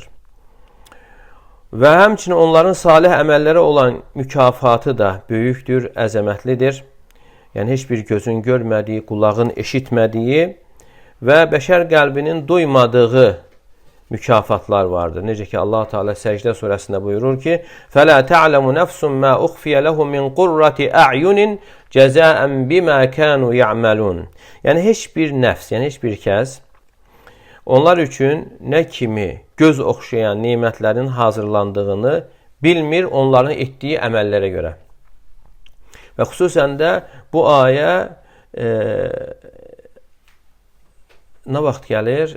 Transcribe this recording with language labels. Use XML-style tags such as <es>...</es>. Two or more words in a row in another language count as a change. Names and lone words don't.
<az>Və həmçinin onların salih əməllərə olan mükafatı da böyükdür, əzəmətlidir. Yəni heç bir gözün görmədiyi, qulağın eşitmədiyi və bəşər qəlbinin duymadığı mükafatlar vardır. Necə ki Allah Teala Səcdə surəsində buyurur ki:</az> <ar>"فَلَا تَعْلَمُ نَفْسٌ مَا أُخْفِيَ لَهُمْ مِنْ قُرَّةِ أَعْيُنٍ جَزَاءً بِمَا كَانُوا يَعْمَلُونَ."</ar> <az>Yəni heç bir nəfs, yəni heç bir kəs onlar üçün nə kimi göz oxşayan nemətlərin hazırlandığını bilmir onların etdiyi əməllərə görə. Və xüsusən də bu ayə nə vaxt gəlir?</az>